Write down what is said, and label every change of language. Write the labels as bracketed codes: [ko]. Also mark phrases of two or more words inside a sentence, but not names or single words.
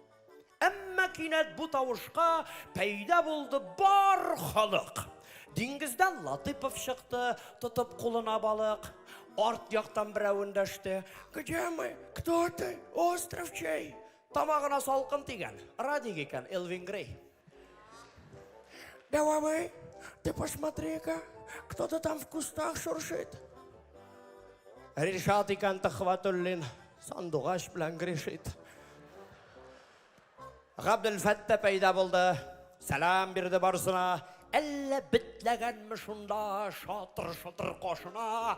[tt] Әмма кинәт бу тавышка пәйда булды бар халык. Диңгездән Латыпов чыкты, тотып кулына балык. Арт яктан берәү эндәште. [ru] Где мы? Кто ты? Остров чей? [tt] Тамагына салкын тигән. Радик икән, Элвин Грей. [ru] Давай, ты посмотри-ка, кто-то там в кустах шуршит. [tt] Ришат икән Төхвәтуллин, сандугач белән грешит. Габделфәттә пәйда булды, сәлам бирде барсына. Әллә битләгәнме шунда, шатыр-шатыр кашына.